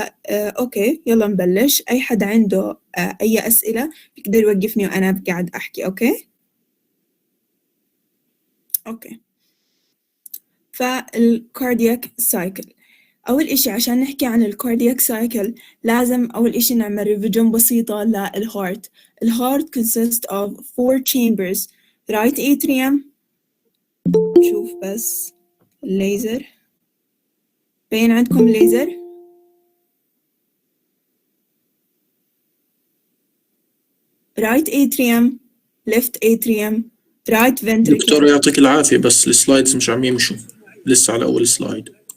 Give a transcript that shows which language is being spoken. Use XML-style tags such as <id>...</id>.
<ar>أوكي يلا نبلش. أي حد عنده أي أسئلة يقدر يوقفني وأنا قاعد أحكي. أوكي. فالكاردياك سايكل، أول إشي عشان نحكي عن الكاردياك سايكل لازم أول إشي نعمل ريفيجن بسيطة للهارت.</ar> <en>الهارت consists of 4 chambers: right atrium.</en> <ar>شوف بس الليزر، بين عندكم ليزر؟</ar> <en>right atrium, left atrium, right ventricle.</en> <ar>دكتور يعطيك العافية، بس السلايدز مش عم يمشوا، لسه على أول سلايد.</ar>